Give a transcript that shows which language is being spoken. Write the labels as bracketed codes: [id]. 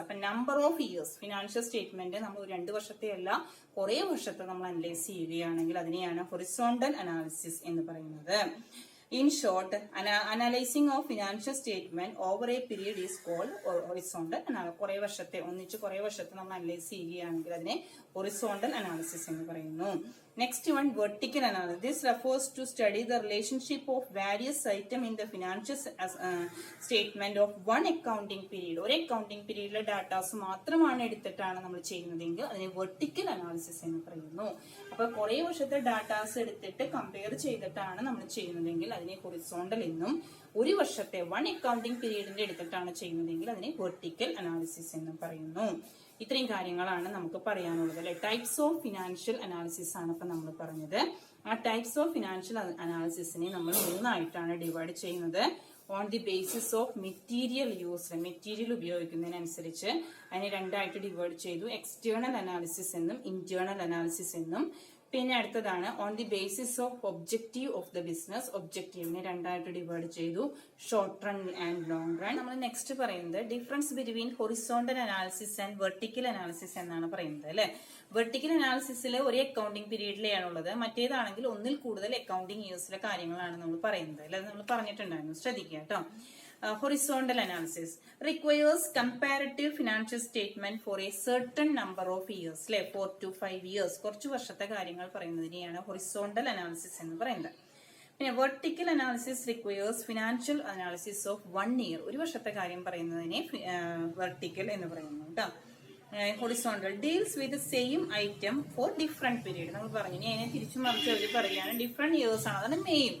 [ml] അപ്പൊ [en] number of years [ml] financial statement നമ്മൾ 2 വർഷത്തെ അല്ല കുറെ വർഷത്തെ നമ്മൾ അനലൈസ് ചെയ്യുകയാണെങ്കിൽ അതിനെയാണ് ഹൊറിസോണ്ടൽ അനാലിസിസ് എന്ന് പറയുന്നത്. [en] In short, analyzing of financial statement over a period is called horizontal analysis. [ml] കുറെ വർഷത്തെ നമ്മൾ അനലൈസ് ചെയ്യുകയാണെങ്കിൽ അതിനെ horizontal analysis എന്ന് പറയുന്നു. [en] Next one, vertical analysis. This refers to study the relationship of various items in the financial statement of one accounting period. [ml] ഒരു accounting periodലെ datas മാത്രമാണ് എടുത്തിട്ടാണ് നമ്മൾ ചെയ്യുന്നതെങ്കിൽ അതിനെ vertical analysis എന്ന് പറയുന്നു. അപ്പൊ കുറെ വർഷത്തെ ഡാറ്റാസ് എടുത്തിട്ട് കമ്പയർ ചെയ്തിട്ടാണ് നമ്മൾ ചെയ്യുന്നതെങ്കിൽ അതിനെ ഹൊറിസോണ്ടൽ എന്നും, ഒരു വർഷത്തെ 1 അക്കൗണ്ടിംഗ് പീരീഡിന്റെ എടുത്തിട്ടാണ് ചെയ്യുന്നതെങ്കിൽ അതിനെ വെർട്ടിക്കൽ അനാലിസിസ് എന്നും പറയുന്നു. ഇത്രയും കാര്യങ്ങളാണ് നമുക്ക് പറയാനുള്ളത് അല്ലെ. ടൈപ്സ് ഓഫ് ഫിനാൻഷ്യൽ അനാലിസിസ് ആണ് ഇപ്പൊ നമ്മൾ പറഞ്ഞത്. ആ ടൈപ്സ് ഓഫ് ഫിനാൻഷ്യൽ അനാലിസിസിനെ നമ്മൾ 3ആയിട്ടാണ് ഡിവൈഡ് ചെയ്യുന്നത്. [en] on the basis of material use, [ml] material ഉപയോഗിക്കുന്നതിനനുസരിച്ച് അതിനെ 2ആയിട്ട് ഡിവൈഡ് ചെയ്തു. എക്സ്റ്റേണൽ അനാലിസിസ് എന്നും ഇന്റേണൽ അനാലിസിസ് എന്നും. പിന്നെ അടുത്തതാണ് [en] on the basis of objective of the business, [ml] ഒബ്ജക്റ്റീവിനെ 2ആയിട്ട് divide ചെയ്തു, short run and long run. നമ്മൾ നെക്സ്റ്റ് പറയുന്നത് [en] difference between horizontal analysis and vertical analysis [ml] എന്നാണ് പറയുന്നത് അല്ലെ. വെർട്ടിക്കൽ അനാലിസിസിൽ ഒരു അക്കൗണ്ടിംഗ് പീരീഡിലെയാണുള്ളത്, മറ്റേതാണെങ്കിൽ ഒന്നിൽ കൂടുതൽ അക്കൗണ്ടിംഗ് ഇയേഴ്സിലെ കാര്യങ്ങളാണ് നമ്മൾ പറയുന്നത് അല്ലെ. നമ്മൾ പറഞ്ഞിട്ടുണ്ടായിരുന്നു, ശ്രദ്ധിക്കുക കേട്ടോ. [en] Horizontal analysis requires comparative financial statement for a certain number of years, അല്ലെ, 4 to 5 years, [ml] കുറച്ച് വർഷത്തെ കാര്യങ്ങൾ പറയുന്നതിനെയാണ് ഹൊറിസോണ്ടൽ അനാലിസിസ് എന്ന് പറയുന്നത്. പിന്നെ [en] vertical analysis requires financial analysis of 1 year, [ml] ഒരു വർഷത്തെ കാര്യം പറയുന്നതിനെ വെർട്ടിക്കൽ എന്ന് പറയുന്നു കേട്ടോ. [en] Horizontal deals with same item for different period. [ml] നമ്മൾ പറഞ്ഞു, ഇനി അതിനെ തിരിച്ചു മറിച്ച് അവർ പറയുകയാണ് ഡിഫറെന്റ് ഇയേഴ്സ് ആണ്, അതാണ് മെയിൻ.